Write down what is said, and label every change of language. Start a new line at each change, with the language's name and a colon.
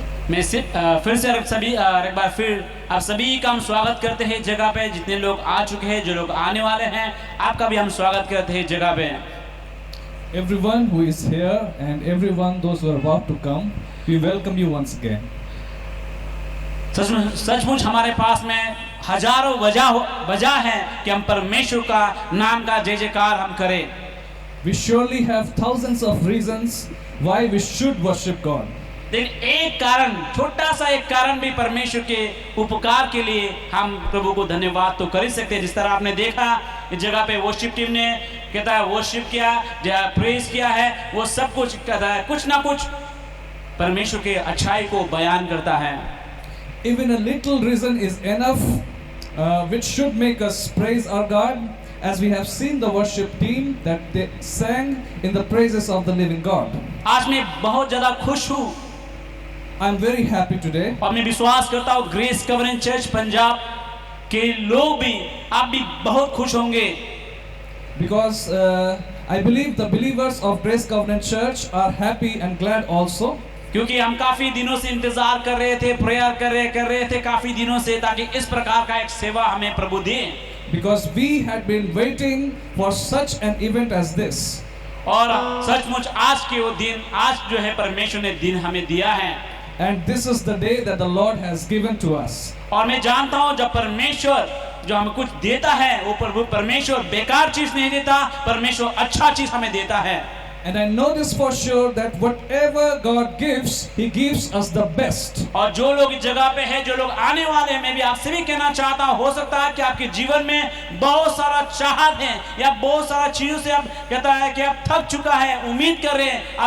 Hindi: मैं फिर से सभी एक बार फिर आप सभी का हम स्वागत करते हैं जगह पे। जितने लोग आ चुके हैं, जो लोग आने वाले हैं, आपका भी हम स्वागत करते हैं जगह पे।
English: Everyone who is here and everyone those who are about to come, we welcome you once again.
Hindi: सचमुच हमारे पास में हजारों वजह है कि हम परमेश्वर का नाम का जय जयकार हम करें।
English: We surely have thousands of reasons why we should worship God.
Hindi: लेकिन एक कारण, छोटा सा एक कारण भी परमेश्वर के उपकार के लिए हम प्रभु को धन्यवाद तो कर ही सकते हैं। जिस तरह आपने देखा इस जगह पे वर्शिप टीम ने कहता है वर्शिप किया, प्रेज किया है, वो सब कुछ कहता है कुछ ना कुछ परमेश्वर के अच्छाई को बयान करता है।
English: Even a little reason is enough, which should make us praise our God, as we have seen the worship team that they sang in the praises of the living God.
Hindi: आज मैं बहुत ज़्यादा खुश हूँ।
English: I am very happy today.
Hindi: और मैं विश्वास करता हूँ ग्रेस कवरेंज चर्च पंजाब के लोग भी, आप भी बहुत खुश होंगे।
English: Because I believe the believers of Grace Covenant Church are happy and glad also.
Hindi: क्योंकि हम काफी दिनों से इंतजार कर रहे थे, प्रेयर कर रहे थे काफी दिनों से, ताकि इस प्रकार का एक सेवा हमें प्रभु दे।
English: Because we had been waiting for such an event as this.
Hindi: और सचमुच आज के वो दिन, आज जो है परमेश्वर ने दिन हमें दिया है।
English: And this is the day that the Lord has given to us.
Hindi: और मैं जानता हूँ जब परमेश्वर जो हमें कुछ देता है वो परमेश्वर बेकार चीज नहीं देता, परमेश्वर अच्छा चीज हमें देता है।
English: And I know this for sure that whatever God gives, He gives us the best.
Hindi: और जो लोग इस जगह पे हैं, जो लोग आने वाले हैं, मैं भी आपसे भी कहना चाहता हूँ, हो सकता है कि आपके जीवन में बहुत सारा चाहत है या बहुत सारा चीजों से आप कहता है कि आप थक चुका है, उम्मीद कर रहे हैं।